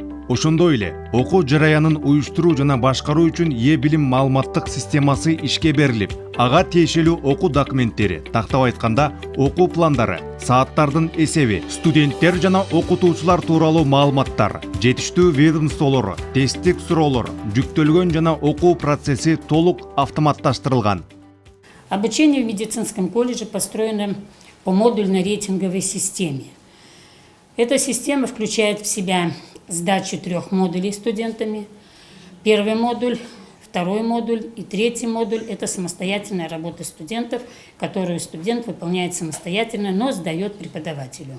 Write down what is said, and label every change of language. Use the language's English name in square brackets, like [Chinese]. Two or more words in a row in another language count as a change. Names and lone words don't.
[Kyrgyz] Ошондой эле окуу жараянын уюштуруу жана башкаруу үчүн билим маалыматтык системасы ишке берилип, ага тиешелүү окуу документтери, тактап айтканда окуу пландары, сааттардын эсеби, студенттер жана окутуучулар тууралуу маалыматтар, жетиштүү ведомстволору, тесттик суроолор жүктөлгөн жана окуу процесси толук автоматташтырылган. [Russian] Обучение в медицинском колледже построено по модульно-рейтинговой системе. Эта система включает в себя сдачу 3 модулей студентами. Первый модуль, второй модуль и третий модуль – это самостоятельная работа студентов, которую студент выполняет самостоятельно, но сдает преподавателю.